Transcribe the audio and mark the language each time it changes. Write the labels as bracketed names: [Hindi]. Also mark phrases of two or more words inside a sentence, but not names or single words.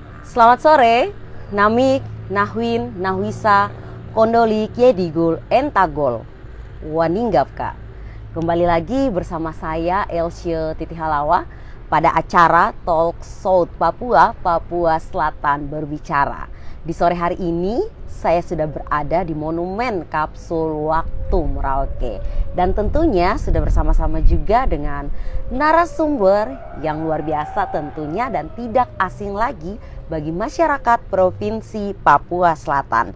[Indonesian] Selamat sore, Namik, Nahwin, Nahwisa, Kondoli, Kiedigul, Entagol, Waninggapka. Kembali lagi bersama saya Elsye Titi Halawa pada acara Talk South Papua, Papua Selatan Berbicara. Di sore hari ini saya sudah berada di Monumen Kapsul Waktu Merauke. Dan tentunya sudah bersama-sama juga dengan narasumber yang luar biasa tentunya dan tidak asing lagi bagi masyarakat Provinsi Papua Selatan.